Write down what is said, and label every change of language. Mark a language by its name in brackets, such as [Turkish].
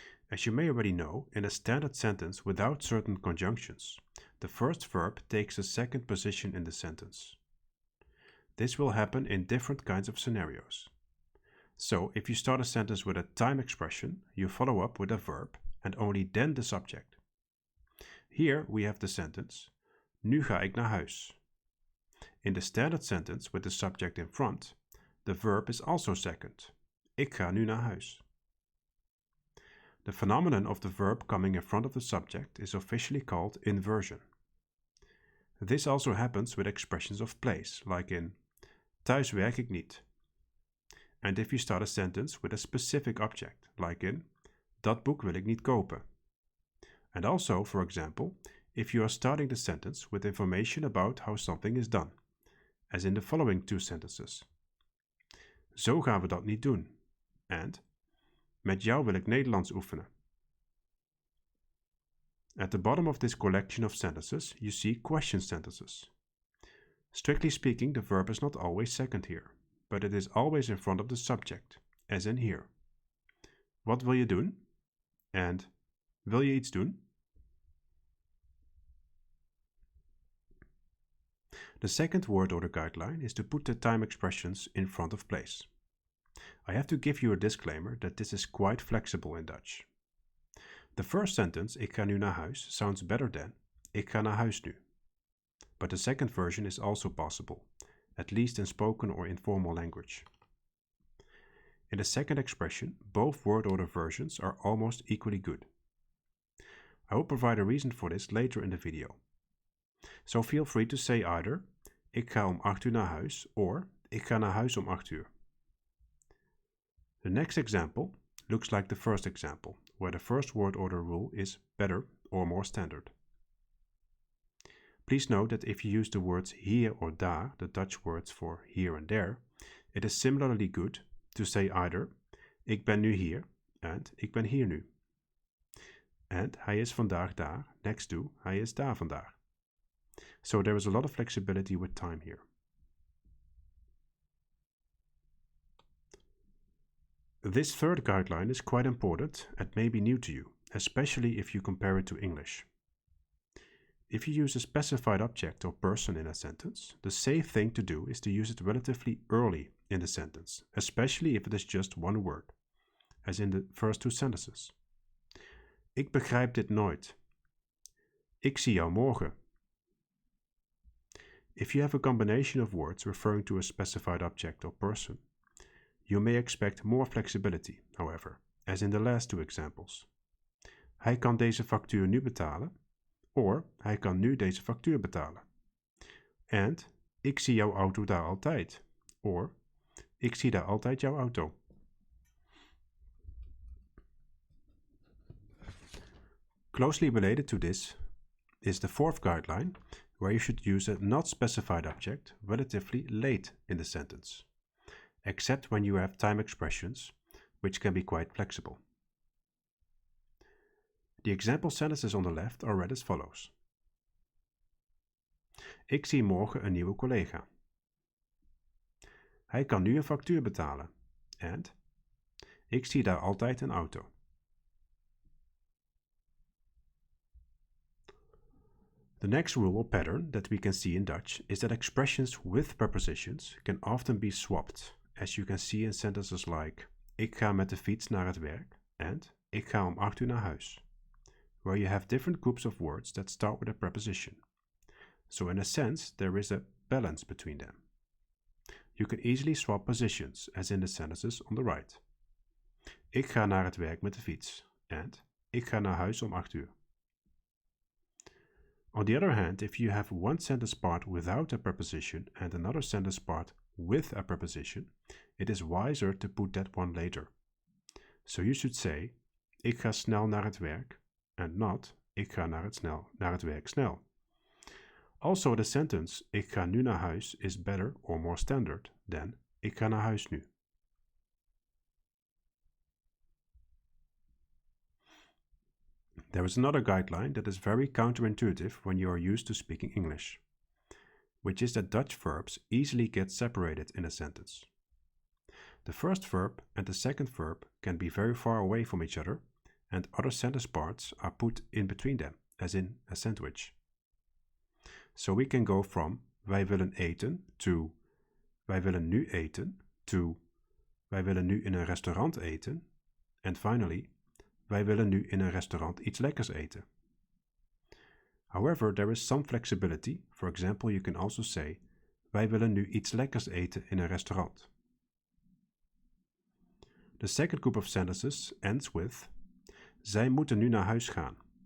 [English] As you may already know, in a standard sentence without certain conjunctions, the first verb takes a second position in the sentence. This will happen in different kinds of scenarios. So, if you start a sentence with a time expression, you follow up with a verb and only then the subject. Here we have the sentence, [Dutch] Nu ga ik naar huis. [English] In the standard sentence with the subject in front, the verb is also second. [Dutch] Ik ga nu naar huis. [English] The phenomenon of the verb coming in front of the subject is officially called inversion. This also happens with expressions of place, like in [Dutch] thuis werk ik niet. [English] And if you start a sentence with a specific object, like in [Dutch] dat boek wil ik niet kopen. [English] And also, for example, if you are starting the sentence with information about how something is done, as in the following 2 sentences. [Dutch] Zo gaan we dat niet doen. And met jou wil ik Nederlands oefenen. [English] At the bottom of this collection of sentences, you see question sentences. Strictly speaking, the verb is not always second here, but it is always in front of the subject, as in here. [Dutch] Wat wil je doen? And wil je iets doen? [English] The second word order guideline is to put the time expressions in front of place. I have to give you a disclaimer that this is quite flexible in Dutch. The first sentence, [Dutch] ik ga nu naar huis, [English] sounds better than [Dutch] ik ga naar huis nu. [English] But the second version is also possible, at least in spoken or informal language. In the second expression, both word order versions are almost equally good. I will provide a reason for this later in the video. So feel free to say either [Dutch] ik ga om 8 uur naar huis or ik ga naar huis om 8 uur. [English] The next example looks like the first example, where the first word order rule is better or more standard. Please note that if you use the words hier or daar, the Dutch words for here and there, it is similarly good to say either [Dutch] ik ben nu hier [English] and [Dutch] ik ben hier nu. And hij is vandaag daar [English] next to [Dutch] hij is daar vandaag. [English] So there is a lot of flexibility with time here. This third guideline is quite important and may be new to you, especially if you compare it to English. If you use a specified object or person in a sentence, the safe thing to do is to use it relatively early in the sentence, especially if it is just one word, as in the first 2 sentences. [Dutch] Ik begrijp dit nooit. Ik zie jou morgen. [English] If you have a combination of words referring to a specified object or person, you may expect more flexibility, however, as in the last 2 examples. [Dutch] Hij kan deze factuur nu betalen, or hij kan nu deze factuur betalen. And ik zie jouw auto daar altijd, or ik zie daar altijd jouw auto. [English] Closely related to this is the fourth guideline, where you should use a not specified object relatively late in the sentence, except when you have time expressions, which can be quite flexible. The example sentences on the left are read as follows. [Dutch] Ik zie morgen een nieuwe collega. Hij kan nu een factuur betalen. And ik zie daar altijd een auto. [English] The next rule or pattern that we can see in Dutch is that expressions with prepositions can often be swapped, as you can see in sentences like [Dutch] ik ga met de fiets naar het werk [English] and [Dutch] ik ga om 8 uur naar huis, [English] where you have different groups of words that start with a preposition. So in a sense, there is a balance between them. You can easily swap positions, as in the sentences on the right. [Dutch] Ik ga naar het werk met de fiets and ik ga naar huis om 8 uur. [English] On the other hand, if you have one sentence part without a preposition and another sentence part with a preposition, it is wiser to put that one later. So you should say, [Dutch] ik ga snel naar het werk, [English] and not, [Dutch] ik ga naar het werk snel. [English] Also, the sentence, [Dutch] ik ga nu naar huis, [English] is better or more standard than, [Dutch] ik ga naar huis nu. [English] There is another guideline that is very counterintuitive when you are used to speaking English, which is that Dutch verbs easily get separated in a sentence. The first verb and the second verb can be very far away from each other, and other sentence parts are put in between them, as in a sandwich. So we can go from [Dutch] wij willen eten to wij willen nu eten to wij willen nu in een restaurant eten, [English] and finally [Dutch] wij willen nu in een restaurant iets lekkers eten. [English] However, there is some flexibility. For example, you can also say [Dutch] wij willen nu iets lekkers eten in een restaurant. [English] The second group of sentences ends with [Dutch] zij moeten nu naar huis gaan.